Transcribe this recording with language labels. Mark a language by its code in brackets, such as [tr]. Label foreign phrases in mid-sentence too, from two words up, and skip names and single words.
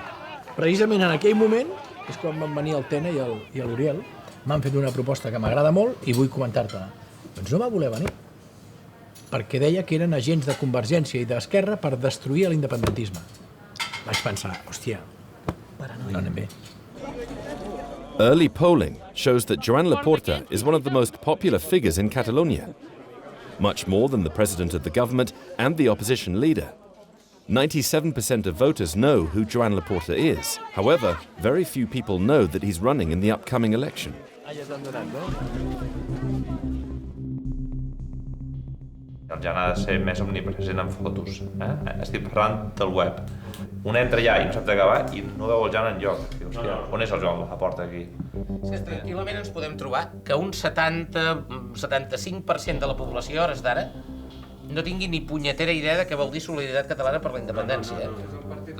[ca] Precisament en aquell moment és quan van venir el Tena i l'Uriel, m'han fet una proposta que m'agrada molt i vull comentar-te-la. Doncs no va voler venir, perquè deia que eren agents de Convergència i d'Esquerra per destruir l'independentisme. Vaig pensar, hòstia, no anem bé. [en] Early polling shows that Joan Laporta is one of the most popular figures in Catalonia, much more than the president of the government and the opposition leader. 97% of voters know who Joan Laporta is. However, very few people know that he's running in the upcoming election. [ca] El Jan ha de ser més omnipresent en fotos. Estic parlant del web. Un entra allà i no sap de què va i no veu el Jan enlloc. Dius, on és el Joan Laporta aquí? És que tranquil·lament ens podem trobar que un 70-75% de la població, hores d'ara, no tingui ni punyetera idea de què vol dir Solidaritat Catalana per la Independència.